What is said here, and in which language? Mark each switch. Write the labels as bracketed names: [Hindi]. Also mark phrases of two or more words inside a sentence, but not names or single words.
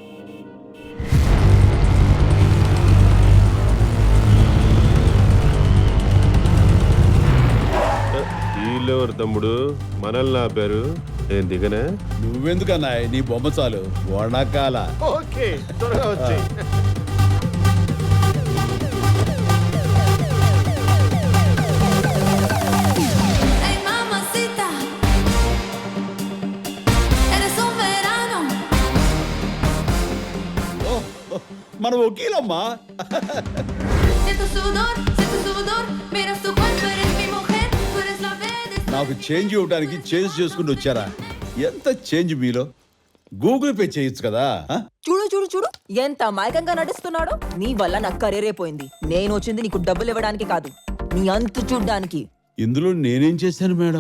[Telugu] వీళ్ళెవరు తమ్ముడు? మనల్ని ఆపారు. నేను దిగనా? నువ్వెందుకన్నా, నీ బొమ్మ చాలు. వణకాల. ఓకే, త్వరగా వచ్చేయ్. [Spanish] Ay, mamacita, eres un verano. [Telugu] మన వకీలమ్మా. [Spanish] Siento sudor, miras tu cuerpo, eres mi mujer, tú eres la verde. [Telugu] నాకు చేంజ్ ఇవ్వడానికి చేంజ్ చేసుకుని వచ్చారా? ఎంత చేంజ్ మీలో? గూగుల్ పే చేయొచ్చు కదా. ఆ? చూడు చూడు చూడు ఎంత అమాయకంగా నడుస్తున్నాడో. నీ వల్ల నా కెరీరే పోయింది. నేను వచ్చింది నీకు డబ్బులు ఇవ్వడానికి కాదు, నీ అంతు చూడ్డానికి. ఇందులో నేనేం చేశాను మేడం?